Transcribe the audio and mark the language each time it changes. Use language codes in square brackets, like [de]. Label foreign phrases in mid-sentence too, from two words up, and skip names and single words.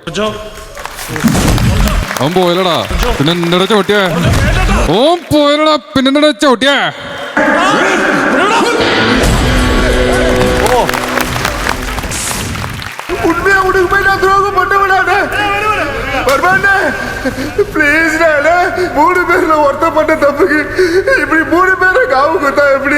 [ml] അവൻ പോയല്ലടാ, പിന്നെ എന്താ ചവിട്ടിയേ? ഓൻ പോയല്ലടാ, പിന്നെ എന്താ ചവിട്ടിയേ? [ta] ப்ளீஸ் மூணு பேர்ல ஒருத்தர் பண்ண தப்புக்கு இப்படி மூணு பேரை காவு கொடுத்தா எப்படி?